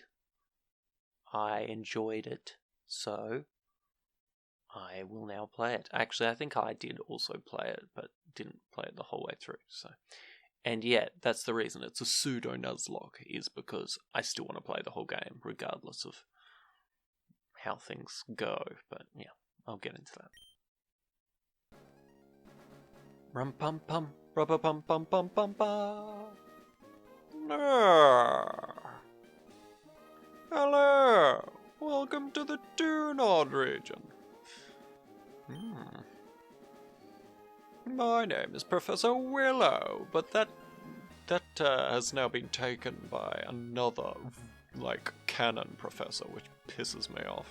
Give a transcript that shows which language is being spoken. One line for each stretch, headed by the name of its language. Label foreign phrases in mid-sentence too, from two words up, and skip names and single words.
English: I enjoyed it, so I will now play it. Actually, I think I did also play it, but didn't play it the whole way through, so... And yet, that's the reason it's a Pseudo Nuzlocke, is because I still want to play the whole game, regardless of how things go. But yeah, I'll get into that. Rum pum pum, rubber pum pum pum pum pum. Hello, welcome to the Dunod region. My name is Professor Willow, but that has now been taken by another, canon professor, which pisses me off.